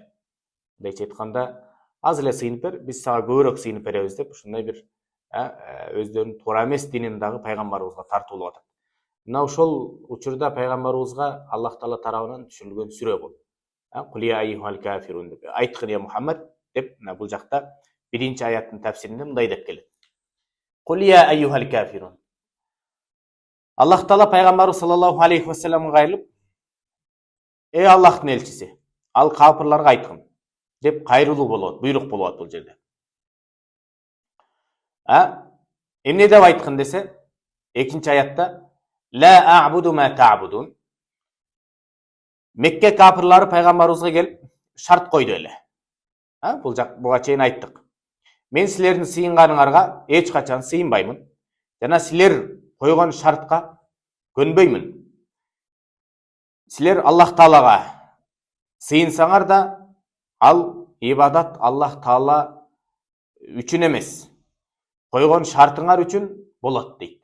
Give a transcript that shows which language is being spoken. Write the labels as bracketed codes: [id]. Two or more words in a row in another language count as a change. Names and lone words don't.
[ky] Мындайча айтканда, аз эле сыйынып бер, биз сага көбүрөөк сыйынып беребиз деп ушундай бир өздөрүнүн туура эмес динин дагы Пайгамбарыбызга тартуулап атат. Мына ошол учурда Пайгамбарыбызга Аллах Таала тарабынан түшүрүлгөн сүрө бул. [ar] قل يا أيها الكافرون [ky] деп, айткын я Мухаммад деп, бул жакта биринчи аяттын тафсиринде мындай деп келет. [ar] قل يا أيها الكافرون. [ky] Аллах Таала Пайгамбарыбыз [ar] صلى الله عليه وسلمга [ky] кайрылып, эй Аллахтын элчиси, ал капырларга айткын деп кайрылуу болот, буйрук болот бул жерде. Эмне деп айткын десе, экинчи аятта [ar] لا أعبد ما تعبدون. [ky] Мекке капырлары пайгамбарыбызга келип шарт койду эле. Буга чейин айттык. Мен силердин сыйынганыңарга эч качан сыйынбаймын. Жана силер койгон шартка көнбөймүн. Силер Аллах Таалага сыйынсаңар да, ал ибадат Аллах Таала үчүн эмес, койгон шартыңар үчүн болот дейт.